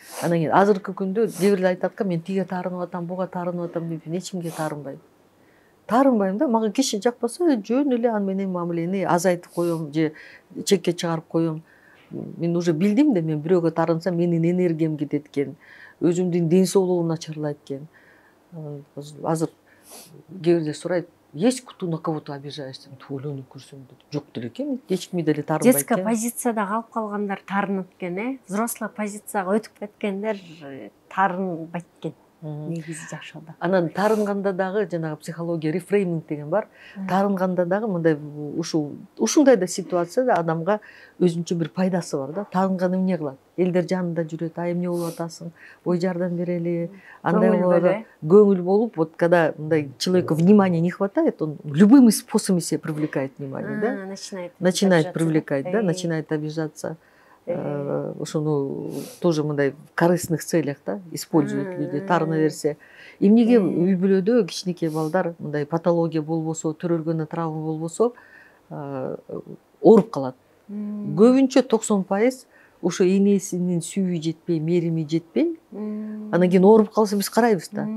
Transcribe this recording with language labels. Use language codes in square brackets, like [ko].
[ky] Анан кийин азыркы күндө кээ айтат, мен тиге таарынып атам, буга таарынып атам деп, эч кимге таарынбайм. Таарынбайм да, мага киши жакпаса жөн эле аны менен мамилени азайтып коем же чекке чыгарып коем. Мен уже билдим да, мен бирөөгө таарынсам менин энергиям кетет экен, өзүмдүн ден соолугум начарлайт экен. Азыр кээ сурайт, [ru] есть кто на кого-то обижаешься? [ky] Өлөнүп көрсөм жок деле экен, эч кимге деле таарынбайт экен. Детский позицияда калып калгандар таарынат экен, взрослый позицияга өтүп кеткендер таарынбайт экен. Негизи жашоодо. Анан таарынганда дагы жанагы психология рефрейминг деген бар. Таарынганда дагы мындай ушундай да ситуацияда адамга өзүнчө бир пайдасы бар да. Таарынган эмне кылат? Элдер жанында жүрөт, ай эмне болуп атасың? Ой жардам берели. Андай болот. Көңүл болуп, [ru] вот когда мындай человеку внимания не хватает, он любыми способами себе привлекает внимание, да? Начинает привлекать, да, начинает обижаться. [ky] Ошону [ru] тоже мындай в корыстных целях да используют люди, [ky] таарына берсе. Эмнеге үй бүлөдө кичинекей балдар мындай патология болбосо, төрөлгөн травма болбосо ооруп калат. Көбүнчө 90% ошо энесинин сүйүү жетпей, мерими жетпей, анан кийин ооруп калса биз карайбыз да.